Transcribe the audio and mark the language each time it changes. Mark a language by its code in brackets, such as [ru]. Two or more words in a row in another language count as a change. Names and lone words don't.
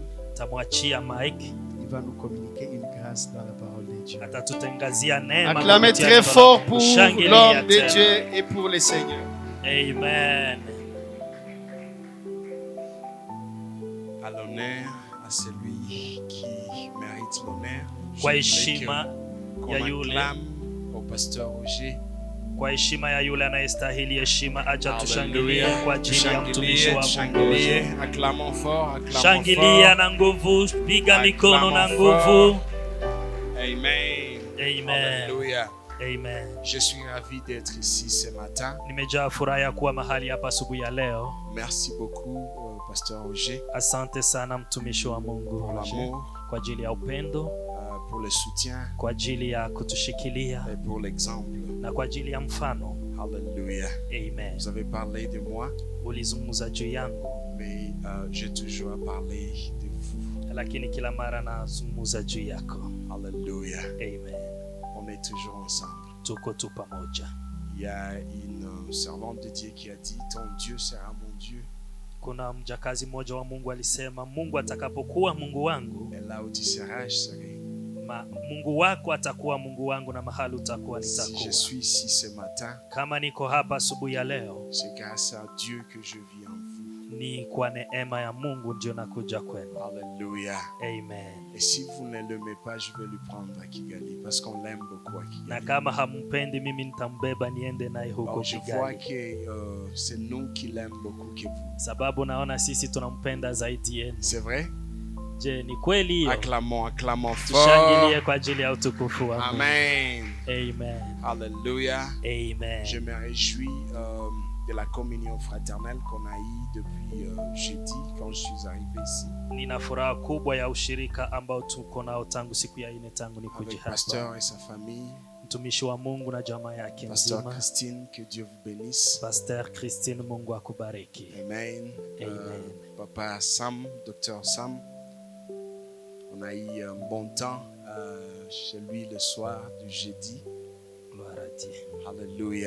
[fr] Il va nous communiquer une grâce dans la parole de Dieu. Acclamez très fort pour l'homme de Dieu et pour le Seigneur. Amen. À l'honneur à celui qui mérite l'honneur. [sw] Kwa heshima ya yule, [fr] au pasteur Roger. [sw] Kwa heshima ya yule anayestahili heshima, acha tushangilie kwa ajili ya mtumishi wa Mungu. [fr] Acclamons fort, [sw] shangilia na nguvu, piga mikono na nguvu. Amen. Amen. [fr] Alléluia. Amen. Je suis ravi d'être ici ce matin. [sw] Nimejaa furaha ya kuwa mahali hapa asubuhi ya leo. [fr] Merci beaucoup, pasteur Roger. [sw] Asante sana mtumishi wa Mungu [fr] pour l'amour, [sw] kwa ajili ya upendo, [fr] pour le soutien, [sw] kwa ajili ya kutushikilia [fr] et pour l'exemple. [sw] na kwa ajili ya mfano. Alléluia. Amen. [fr] Vous avez parlé de moi, [sw] ulizungumza juu yangu, [fr] mais j'ai toujours parlé de vous. [sw] Lakini kila mara nazungumza juu yako. Alléluia. Amen. [fr] On est toujours ensemble. [sw] Tuko tu pamoja. [fr] Il y a une servante de Dieu qui a dit, ton Dieu sera mon Dieu. [sw] Kuna mjakazi mmoja wa Mungu alisema, Mungu atakapokuwa Mungu wangu, [fr] et là où tu seras, je serai. [sw] Mungu wako atakuwa Mungu wangu na mahali utakuwa nitakuwa. [fr] Si je suis ici ce matin, [sw] kama niko hapa asubuhi ya leo, [fr] c'est grâce à Dieu que je vis en vous. [sw] Ni kwa neema ya Mungu ndio nakuja kwenu. Alléluia. Amen. [fr] Et si vous ne l'aimez pas, je vais lui prendre à Kigali parce qu'on l'aime beaucoup à Kigali. [sw] Na kama hampendi mimi nitambeba niende naye huko Kigali. [fr] Je vois que c'est nous qui l'aime beaucoup que vous. [sw] Sababu naona sisi tunampenda zaidi yenu. [fr] C'est vrai? [sw] Je, ni kweli hiyo? [fr] Acclamons fort. [sw] Tushangilie kwa ajili ya utukufu wa Mungu. Amen. Amen. Alléluia. Amen. [fr] Je me réjouis de la communion fraternelle qu'on a eue depuis jeudi quand je suis arrivé ici. [sw] Nina furaha kubwa ya ushirika ambao tuko nao tangu siku ya 4 tangu nikuje hapa. [fr] Pasteur et sa famille. [sw] Mtumishi wa Mungu na jamaa yake nzima. [fr] Pasteur Christine, que Dieu vous bénisse. Pasteur Christine, [sw] Mungu akubariki. Amen. Amen. [fr] Papa Sam, docteur Sam. On a eu un bon temps chez lui le soir du jeudi. Gloire à Dieu. Alléluia.